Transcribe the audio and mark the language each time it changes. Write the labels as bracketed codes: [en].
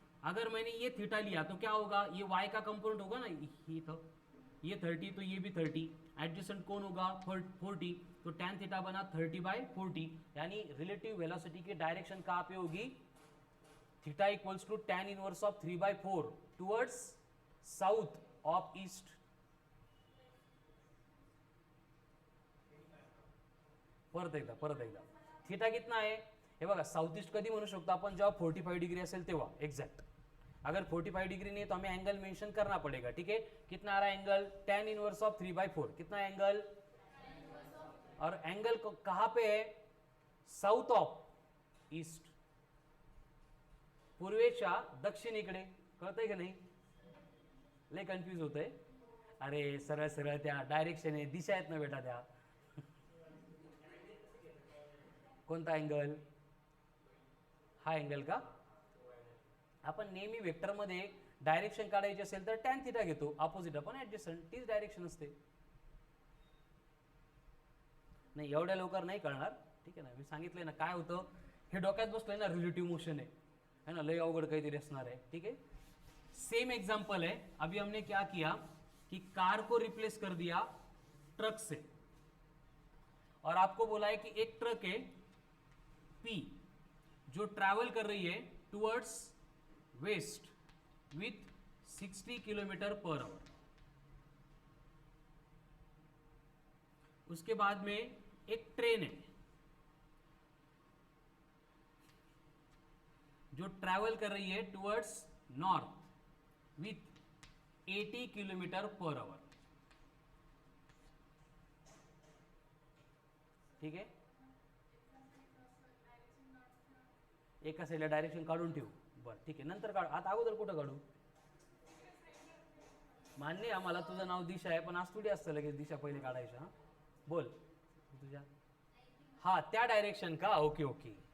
[hi] अगर मैंने ये थीटा लिया तो क्या होगा, ये y का कंपोनेंट होगा ना, ये 30 तो ये भी 30, एडजेसेंट कौन होगा 40, तो tan थीटा बना 30/40, यानी रिलेटिव वेलोसिटी की डायरेक्शन कहाँ पे होगी, theta equals to tan inverse of 3/4 towards south of east. [mr] परत एकदा थीटा कितना आहे, हे बघा साउथ ईस्ट कधी म्हणू शकतो आपण, जेव्हा 45 डिग्री असेल तेव्हा एक्झॅक्ट. [hi] अगर 45 डिग्री नहीं तो हमें एंगल मेंशन करना पड़ेगा. ठीक है, कितना आ रहा है एंगल, tan इनवर्स ऑफ 3/4, कितना एंगल, और एंगल कहां पे है, साउथ ऑफ ईस्ट, [mr] पूर्वेच्या दक्षिणेकडे. कळतंय का नाही, लय कन्फ्यूज होतंय. अरे सरळ सरळ त्या डायरेक्शन आहे, दिशा आहेत ना बेटा त्या. कोणता एंगल, हा एंगल का. आपण नेहमी वेक्टर मध्ये डायरेक्शन काढायची असेल तर tan थीटा घेतो, अपोजिट अपॉन ऍडजसंट, तीच डायरेक्शन असते. नाही एवढ्या लवकर नाही कळणार. ठीक आहे ना, मी सांगितलंय ना काय होतं, हे डोक्यात बसलंय ना, [hi] रिलेटिव्ह मोशन है ना, [mr] लय अवघड काहीतरी असणार आहे. [hi] ठीक है, सेम एग्जांपल है. अभी हमने क्या किया कि कार को रिप्लेस कर दिया ट्रक से, और आपको बोला है कि एक ट्रक है P जो ट्रैवल कर रही है towards waste with 60 kilometre per hour. उसके बाद में एक ट्रेन है जो ट्रैवल कर रही है towards north with 80 kilometre per hour. [mr] ठीक है, एका साईडला डायरेक्शन काढून ठेवू. बरं ठीक आहे, नंतर काढू, आता अगोदर कुठं काढू. मान्य आम्हाला तुझं नाव दिशा आहे, पण आज थोडी असतं लगेच दिशा पहिले काढायचं. हा बोल तुझ्या, हा त्या डायरेक्शन का, ओके ओके.